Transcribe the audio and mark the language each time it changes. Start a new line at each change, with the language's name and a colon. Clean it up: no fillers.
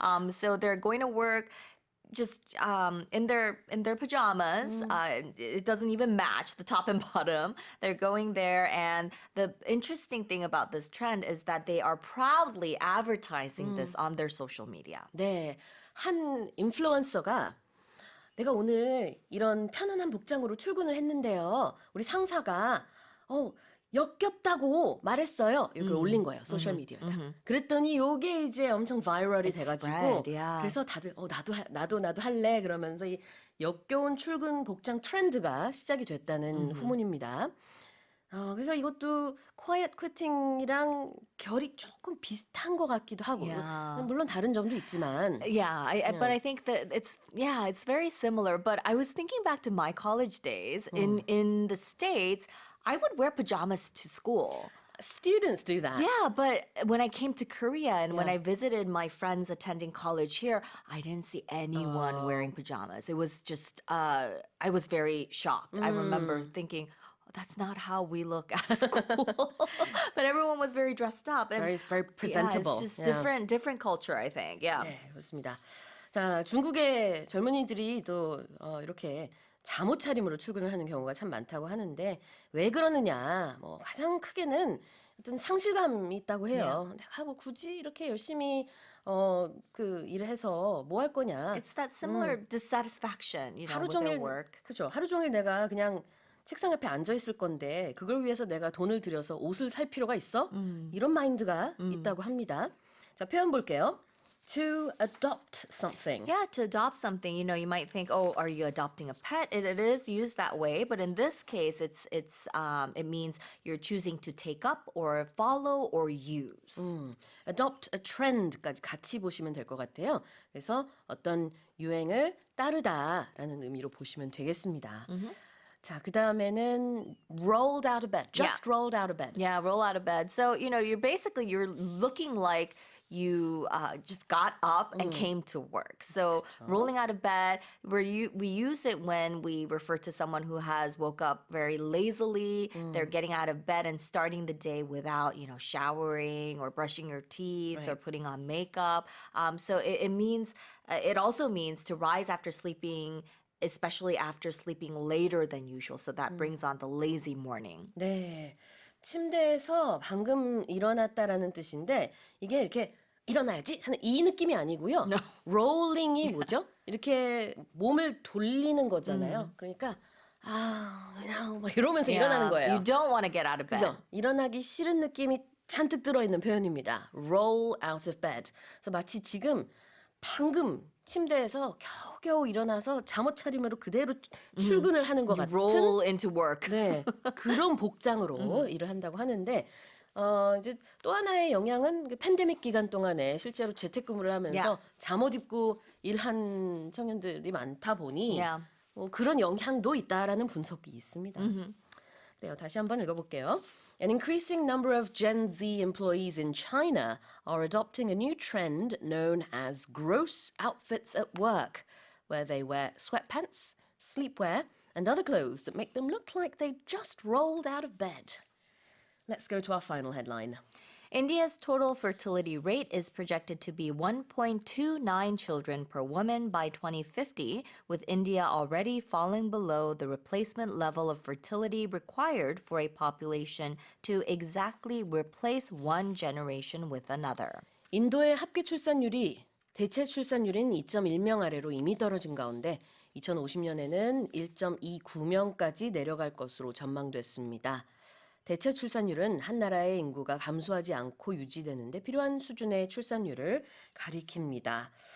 English: So they're going to work just in their pajamas. It doesn't even match the top and bottom. They're going there, and the interesting thing about this trend is that they are proudly advertising this on their social media.
Korean: 네, 한 인플루언서가 내가 오늘 이런 편안한 복장으로 출근을 했는데요. 우리 상사가 역겹다고 말했어요. 이걸 올린 거예요. 소셜미디어에다. 그랬더니 요게 이제 엄청 바이럴이 돼가지고
English: spread, yeah.
Korean: 그래서 다들 나도 할래 그러면서 이 역겨운 출근 복장 트렌드가 시작이 됐다는 후문입니다. 그래서 이것도 quiet quitting이랑 결이 조금 비슷한 것 같기도 하고
English: Yeah.
Korean: 물론 다른 점도 있지만
English: Yeah, but I think that it's very similar. But I was thinking back to my college days in the States. I would wear pajamas to school. Students do that. Yeah, but when I came to Korea and when Yeah. I visited my friends attending college here, I didn't see anyone wearing pajamas. It was just, I was very shocked. I remember thinking, that's not how we look at school. But everyone was very dressed up. And Very presentable. Yeah, it's just Yeah. different culture, I think. Yeah.
Korean: 네, 그렇습니다. 자, 중국의 젊은이들이 또 이렇게 잠옷 차림으로 출근을 하는 경우가 참 많다고 하는데 왜 그러느냐? 뭐 가장 크게는 어떤 상실감이 있다고 해요. 내가 뭐 굳이 이렇게 열심히 그 일을 해서 뭐 할 거냐?
English: It's that similar dissatisfaction,
Korean: 하루
English: with
Korean: 종일
English: their work.
Korean: 그렇죠. 하루 종일 내가 그냥 책상 옆에 앉아 있을 건데 그걸 위해서 내가 돈을 들여서 옷을 살 필요가 있어? 이런 마인드가 있다고 합니다. 자, 표현 볼게요.
English: To adopt something. Yeah, to adopt something, you might think, oh, are you adopting a pet? It is used that way, but in this case, it means you're choosing to take up or follow or use. Adopt a trend
Korean: 까지 같이 보시면 될 것 같아요. 그래서 어떤 유행을 따르다라는 의미로 보시면 되겠습니다. 자, 그 다음에는
English: rolled out of bed. Just rolled out of bed. Yeah, roll out of bed. So, you're looking like you just got up and came to work. So rolling out of bed, we use it when we refer to someone who has woke up very lazily. They're getting out of bed and starting the day without, showering or brushing your teeth or putting on makeup. So it also means to rise after sleeping, especially after sleeping later than usual. So that brings on the lazy morning.
Korean: 네. 침대에서 방금 일어났다라는 뜻인데 이게 이렇게 일어나야지 하는 이 느낌이 아니고요. 롤링이 뭐죠? 이렇게 몸을 돌리는 거잖아요. 그러니까 그냥 막 이러면서 일어나는 거예요.
English: You don't want to get out of bed.
Korean: 그죠? 일어나기 싫은 느낌이 잔뜩 들어있는 표현입니다.
English: Roll out of bed.
Korean: 그래서 마치 지금 방금 침대에서 겨우겨우 일어나서 잠옷 차림으로 그대로 출근을 하는 것 같은
English: Roll into work.
Korean: 네, 그런 복장으로 일을 한다고 하는데 이제 또 하나의 영향은 그 팬데믹 기간 동안에 실제로 재택근무를 하면서 잠옷 입고 일한 청년들이 많다 보니 그런 영향도 있다라는 분석이 있습니다. 그래요. 다시 한번 읽어볼게요.
English: An increasing number of Gen Z employees in China are adopting a new trend known as gross outfits at work, where they wear sweatpants, sleepwear, and other clothes that make them look like they've just rolled out of bed. Let's go to our final headline. India's total fertility rate is projected to be 1.29 children per woman by 2050, with India already falling below the replacement level of fertility required for a population to exactly replace one generation with another.
Korean: 인도의 합계 출산율이 대체 출산율인 2.1명 아래로 이미 떨어진 가운데 2050년에는 1.29명까지 내려갈 것으로 전망됐습니다. 대체 출산율은 한 나라의 인구가 감소하지 않고 유지되는데 필요한 수준의 출산율을 가리킵니다.